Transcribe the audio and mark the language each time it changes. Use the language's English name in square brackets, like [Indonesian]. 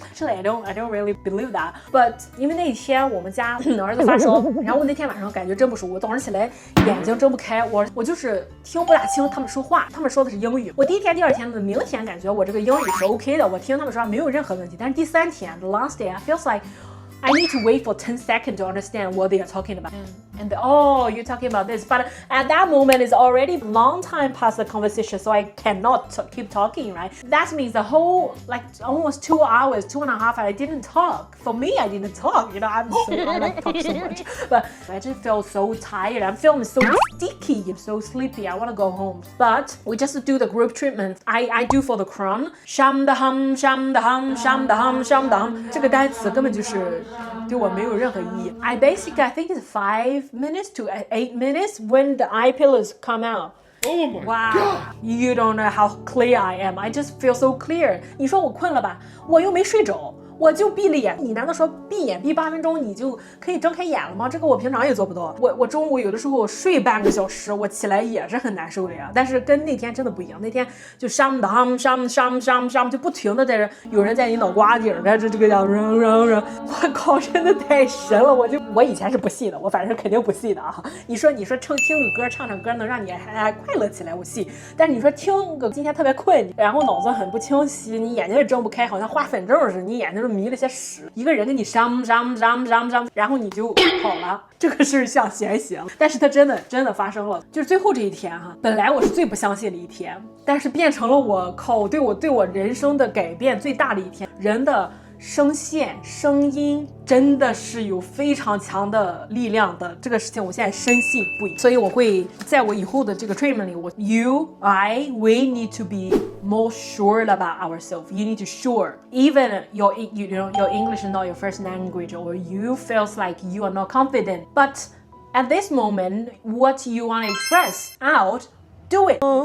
[English] Actually I don't really believe that, but [Chinese] 因为那天我们家儿子发烧，然后我那天晚上感觉真不舒服，我早上起来眼睛睁不开，我就是听不大清他们说话，他们说的是英语。我第一天第2天的明显感觉我这个英语是 OK 的，我听他们说话没有任何问题，但是第3天 [English] the last day I feels like I need to wait for 10 seconds to understand what they are talking about. And you're talking about this. But at that moment, it's already a long time past the conversation, so I cannot keep talking, right? That means the whole, almost 2 hours, 2.5 hours, I didn't talk. For me, I didn't talk. I like talk so much. But I just feel so tired. I'm feeling so sticky. I'm so sleepy. I want to go home. But we just do the group treatment. I do for the crown. Sham da hum, sham da hum, sham da hum, sham da hum. [Chinese] 这个单词根本就是对我没有任何意义。 [English] I think it's 5 minutes to 8 minutes when the eye pillows come out. Oh my Wow, god! you don't know how clear I am. I just feel so clear. 你说我困了吧？我又没睡着。 [Chinese] 我就闭了眼，你难道说闭眼闭8分钟你就可以睁开眼了吗？这个我平常也做不到。我中午有的时候我睡半个小时，我起来也是很难受的呀。但是跟那天真的不一样，那天就上就不停的在这，有人在你脑瓜顶着这个叫扔，我靠，真的太神了！我以前是不信的，我反正肯定不信的啊。你说听个歌唱歌能让你还快乐起来，我信。但是你说听个今天特别困，然后脑子很不清晰，你眼睛也睁不开，好像画粉症似的，你眼睛迷了些屎，一个人跟你上，然后你就好了。这个事像玄学，但是它真的发生了。就是最后这一天哈，本来我是最不相信的一天，但是变成了我对我人生的改变最大的一天。人的声线声音真的是有非常强的力量的，这个事情我现在深信不疑。所以我会在我以后的这个 treatment 里， [English] we need to be more sure about ourselves. You need to sure, even your English is not your first language, or you feels like you are not confident. But at this moment, what you want to express out, do it.